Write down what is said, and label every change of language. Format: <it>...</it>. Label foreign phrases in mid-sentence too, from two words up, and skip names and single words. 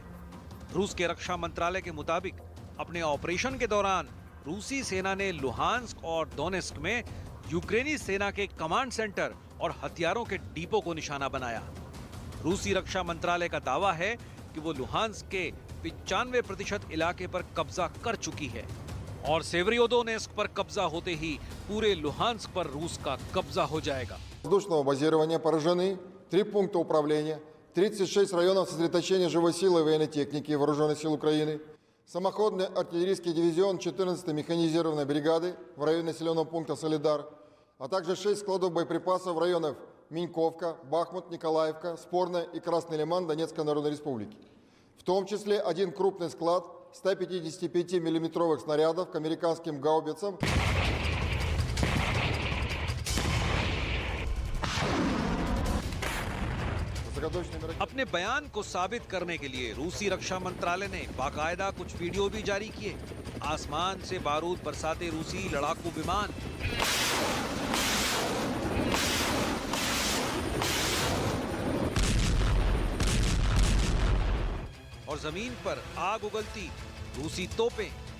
<hi>रूस के रक्षा मंत्रालय के मुताबिक अपने ऑपरेशन के दौरान रूसी सेना ने लुहांस्क और डोनेस्क में यूक्रेनी सेना के</hi> <en>command center</en> <hi>और हथियारों के डिपो को निशाना बनाया। रूसी रक्षा मंत्रालय का दावा है कि वो लुहांस्क के 95% इलाके पर कब्जा कर चुकी है और सेवरियोदोनेस्क पर कब्जा होते ही पूरे लुहांस्क पर रूस का कब्जा हो जाएगा।</hi> <ru>Воздушного базирования поражены 3 пункта управления, 36 районов сосредоточения живой силы и военной техники Вооруженных сил Украины, самоходный артиллерийский дивизион 14-й механизированной бригады в районе населенного пункта Солидар, а также 6 складов боеприпасов в районах Миньковка, Бахмут, Николаевка, Спорная и Красный Лиман Донецкой Народной Республики. В том числе один крупный склад 155 миллиметровых снарядов к американским гаубицам.</ru> <hi>अपने बयान को साबित करने के लिए रूसी रक्षा मंत्रालय ने बाकायदा कुछ वीडियो भी जारी किए। आसमान से बारूद बरसाते रूसी लड़ाकू विमान, और जमीन पर आग उगलती रूसी तोपें।</hi>